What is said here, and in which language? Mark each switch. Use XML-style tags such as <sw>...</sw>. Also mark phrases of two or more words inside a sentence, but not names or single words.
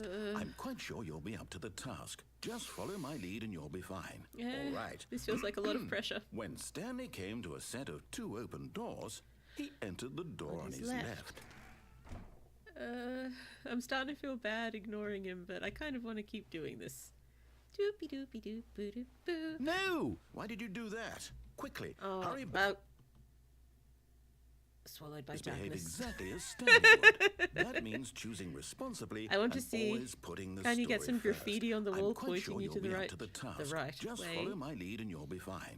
<en>I'm quite sure you'll be up to the task. Just follow my lead and you'll be fine. All right. This feels like a lot of pressure. When Stanley came to a set of 2 open doors, he entered the door on his left. I'm starting to feel bad ignoring him, but I kind of want to keep doing this. Doopy doopy doop boo doop boo. No! Why did you do that? Quickly, hurry back. Well, swallowed by Just behave darkness. exactly as Stanley would. That means choosing responsibly I want to and see, always putting the can you get story some first. graffiti on the I'm wall quite pointing sure you you'll to the be up right, to the task. Just way. Follow my lead and you'll be fine.</en>